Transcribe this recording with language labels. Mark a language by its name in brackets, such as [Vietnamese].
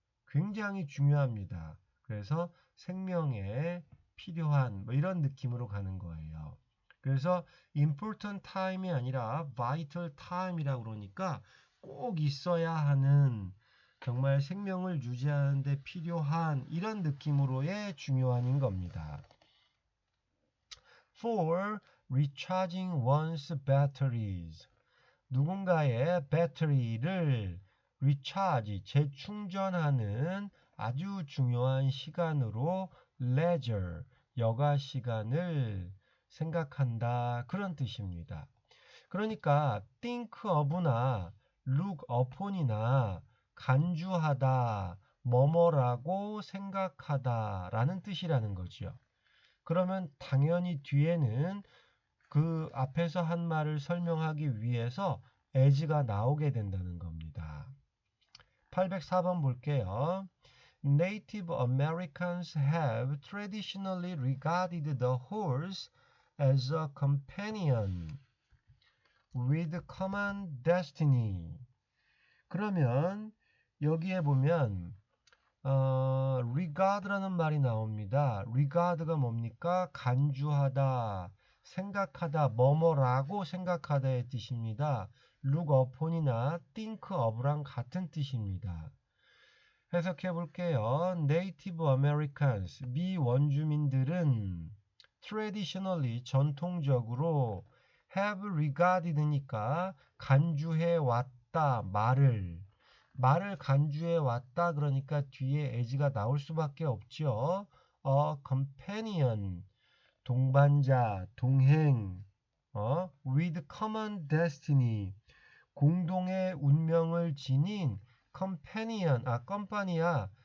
[Korean] 굉장히 중요합니다. 그래서 생명에 필요한 이런 느낌으로 가는 거예요. 그래서 important time이 아니라 vital time이라고 그러니까 꼭 있어야 하는 정말 생명을 유지하는 데 필요한 이런 느낌으로의 중요한인 겁니다. [English] For recharging one's batteries. [Korean] 누군가의 배터리를 recharge, 재충전하는 아주 중요한 시간으로 leisure, 여가 시간을 생각한다. 그런 뜻입니다. 그러니까 think of나 look upon이나 간주하다, 뭐뭐라고 생각하다 라는 뜻이라는 거죠. 그러면 당연히 뒤에는 그 앞에서 한 말을 설명하기 위해서 as가 나오게 된다는 겁니다. 804번 볼게요. [English] Native Americans have traditionally regarded the horse as a companion with common destiny. [Korean] 그러면 여기에 보면 regard라는 말이 나옵니다. regard가 뭡니까? 간주하다, 생각하다, 뭐뭐라고 생각하다의 뜻입니다. look upon이나 think of랑 같은 뜻입니다. 해석해 볼게요. [English] Native Americans, [Korean] 미원주민들은 [English] traditionally, [Korean] 전통적으로 [English] have regarded [Korean] 니까 간주해 왔다. 말을 간주해 왔다. 그러니까 뒤에 as가 나올 수밖에 없죠. companion, 동반자, 동행, [English] with common destiny, [Korean] 공동의 운명을 지닌 컴파니아.